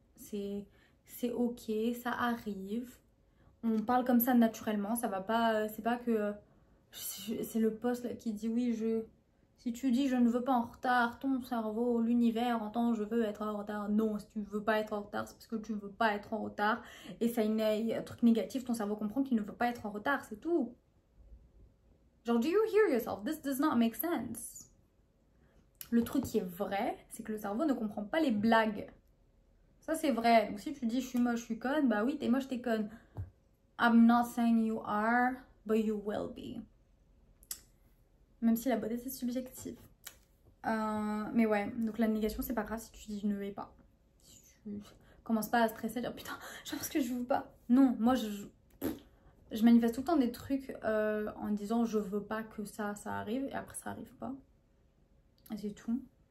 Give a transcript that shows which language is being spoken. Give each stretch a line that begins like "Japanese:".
French: C'est ok, ça arrive. On parle comme ça naturellement, ça va pas, c'est pas que c'est le poste là qui dit oui, si tu dis je ne veux pas en retard, ton cerveau, l'univers entend je veux être en retard. Non, si tu ne veux pas être en retard, c'est parce que tu ne veux pas être en retard. Et ça a un truc négatif, ton cerveau comprend qu'il ne veut pas être en retard, c'est tout. Genre,
English: do you hear yourself? This does not make sense.
French: Le truc qui est vrai, c'est que le cerveau ne comprend pas les blagues. Ça, c'est vrai. Donc, si tu dis je suis moche, je suis conne, bah oui, t'es moche, t'es conne.
English: I'm not saying you are, but you will be.
French: Même si la beauté, c'est subjectif. Mais ouais, donc la négation, c'est pas grave si tu dis je ne vais pas. Si tu commences pas à stresser, dire putain, je pense que je veux pas. Non, moi, je manifeste tout le temps des trucs en disant je veux pas que ça arrive et après ça arrive pas. Et c'est tout.